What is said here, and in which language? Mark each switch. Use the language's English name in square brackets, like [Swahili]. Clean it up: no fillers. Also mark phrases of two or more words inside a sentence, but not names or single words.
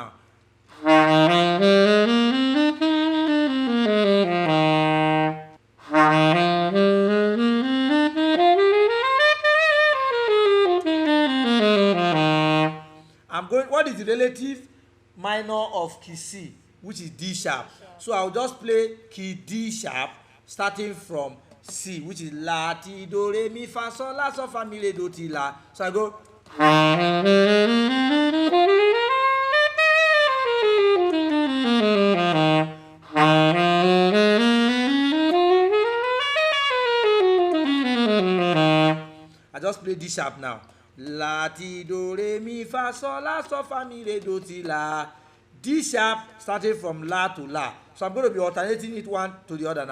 [English] Now, I'm going, what is the relative minor of key C, which is D sharp? So I'll just play key D sharp starting from C, which is La, Ti, Do, Re, Mi, Fa, Sol, La, Sol, Fa, Mi, Re, Do, Ti, La. So I go. I just play D sharp now. La, ti, do, re, mi, fa, sol, la, sol, fa, mi, re, do, ti, la. D sharp starting from la to la. So I'm going to be alternating it one to the other now.